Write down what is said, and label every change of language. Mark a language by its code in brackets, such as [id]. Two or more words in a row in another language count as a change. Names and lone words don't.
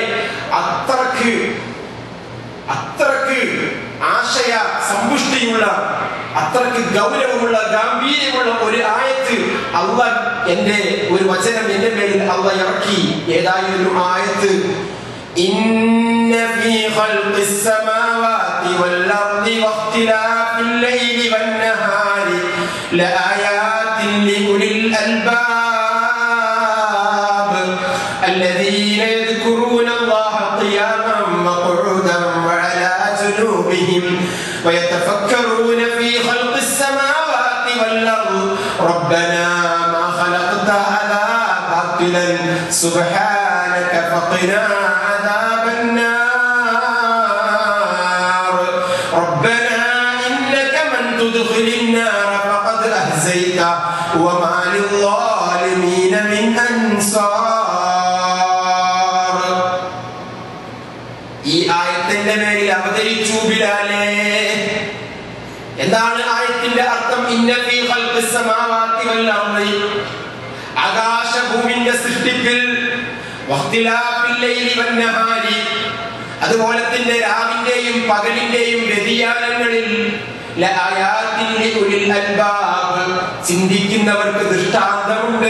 [ml] അത്രക്ക് ആശയ സമ്പുഷ്ടിയുള്ള, അത്രക്ക് ഗൗരവമുള്ള, ഗാംഭീര്യമുള്ള ഒരു ആയത്ത് അല്ലാഹ്, എന്റെ ഒരു വചനം എന്റെ മേലിൽ അല്ലാഹ് ഇറക്കി. ഏതായാലും ആയത്ത്, [ar] إن في خلق السماوات والأرض واختلاف الليل والنهار لآيات لأولي അൽബാബ് الذين يذكرون الله قياما وقعودا وعلى جنوبهم ويتفكرون في خلق السماوات والأرض ربنا ما خلقت هذا باطلا سبحانك فقنا عذاب النار ربنا إنك من تدخل النار فقد أخزيته وما للظالمين من أنصار. [ml] ഈ ആയത്തിന്റെ മേലിൽ അവതരിച്ചു ബിലാലേ. എന്താണ് ആയത്തിന്റെ അർത്ഥം? [ar] إن والأرض [ml] ആകാശഭൂമിയുടെ സൃഷ്ടിപ്പിൽ [ar] واختلاف الليل والنهار [ml] അതുപോലെ തന്നെ രാവിന്റെയും പകലിന്റെയും വ്യതിയാനങ്ങളിൽ [ar] لآيات لأولي الألباب [ml] ചിന്തിക്കുന്നവർക്ക് ദൃഷ്ടാന്തമുണ്ട്.